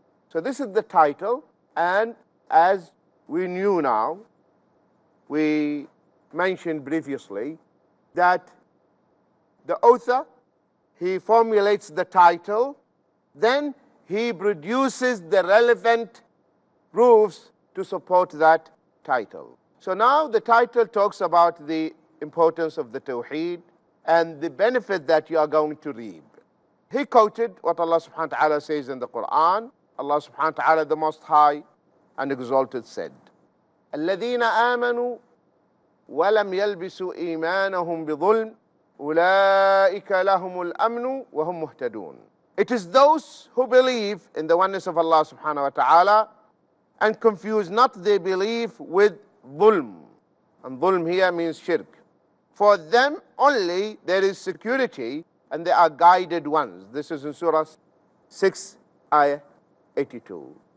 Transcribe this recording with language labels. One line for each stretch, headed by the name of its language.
English: So this is the title, and as we knew now, we mentioned previously that the author, he formulates the title, then he produces the relevant proofs to support that title. So now the title talks about the importance of the Tawheed and the benefit that you are going to reap. He quoted what Allah subhanahu wa ta'ala says in the Quran. Allah subhanahu wa ta'ala, the Most High and Exalted, said,
Arabic: الَّذِينَ آمَنُوا وَلَمْ يَلْبِسُوا إِيمَانَهُمْ بِظُلْمٍ أُولَٰئِكَ لَهُمُ الْأَمْنُ وَهُمْ مُهْتَدُونَ.
English: It is those who believe in the oneness of Allah subhanahu wa ta'ala and confuse not their belief with dhulm. And dhulm here means shirk. For them only there is security and they are guided ones. This is in Surah 6, Ayah 82.